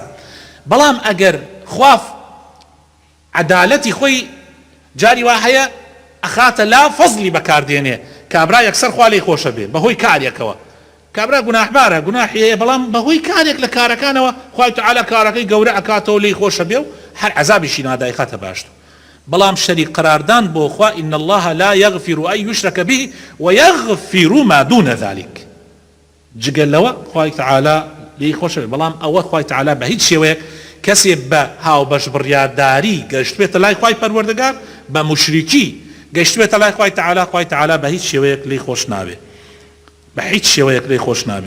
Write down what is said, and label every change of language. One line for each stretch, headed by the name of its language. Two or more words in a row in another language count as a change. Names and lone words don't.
Central Kurdish: بەڵام ئەگەر خوا عەدالەتی خۆی جاری وا هەیە ئەخاتە لا فەضلی بەکاردێنێ، کابرا یەکسەر خوا لێی خۆشە بێ بەهۆی کارێکەوە، کابرا گوناحبارە گوناحی هەیە بەڵام بەهۆی کارێک لە کارەکانەوە خوای تەعالە کارەکەی گەورە ئەکاتەوە لێی خۆشە بێ و هەر عەزابیشی نادای خاتە باشتر. بەڵام شەریک قەراردان بۆ خوا
Arabic: ئین الله لا یغفر ئەن یشرک به ویغفر ما دون ذلك،
Central Kurdish: جگەل لەوە خوای تەعالە لێی خۆشە بێ. بەڵام ئەوە خوای تەعالە بە هیچ شێوەیەک کەسێ بە هاوبەش بڕیارداری گەشتبێتە لای خوای پەروەردگار، بە موشریکی گەشتبێتە لای خوای تەعالە، خوای تەعالە بە هیچ شێوەیەک لێی خۆش نابێ، بە هیچ شێوەیەک لێی خۆش نابێ.